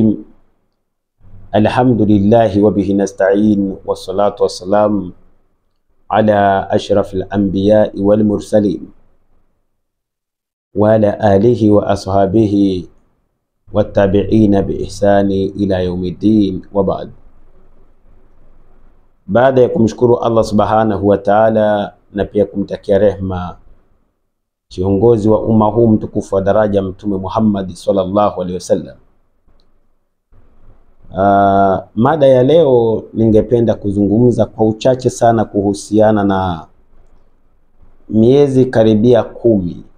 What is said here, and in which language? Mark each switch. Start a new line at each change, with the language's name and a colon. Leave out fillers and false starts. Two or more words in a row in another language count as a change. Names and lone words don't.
Arabic: الحمد لله وبه نستعين، والصلاة والسلام على أشرف الأنبياء والمرسلين وعلى آله وأصحابه والتابعين بإحسان إلى يوم الدين، وبعد.
Swahili: Baada ya kumshukuru Allah
Arabic: سبحانه وتعالى
Swahili: na pia kumtakia rehma kiongozi wa umma huu mtukufu wa daraja Mtume Muhammad
Arabic: صلى الله عليه وسلم,
Swahili: mada ya leo ningependa kuzungumza kwa uchache sana kuhusiana na miezi karibia 10